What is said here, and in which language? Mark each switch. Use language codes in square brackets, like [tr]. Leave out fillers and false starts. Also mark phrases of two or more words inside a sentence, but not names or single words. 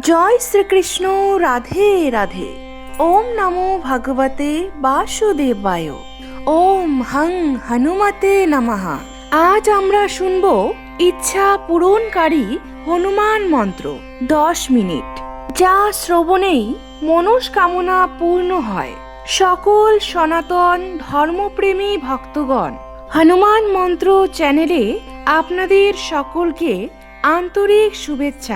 [sa] জয় শ্রীকৃষ্ণ। রাধে রাধে। ওম নমো ভগবতে বাসুদেবায়। ওম হং হনুমতে নমঃ। [bn] আজ আমরা শুনব ইচ্ছা পূরণকারী হনুমান মন্ত্র 10 মিনিট, যা শ্রবণেই মনস্কামনা পূর্ণ হয়। সকল সনাতন ধর্মপ্রেমী ভক্তগণ, হনুমান মন্ত্র চ্যানেলে আপনাদের সকলকে আন্তরিক শুভেচ্ছা।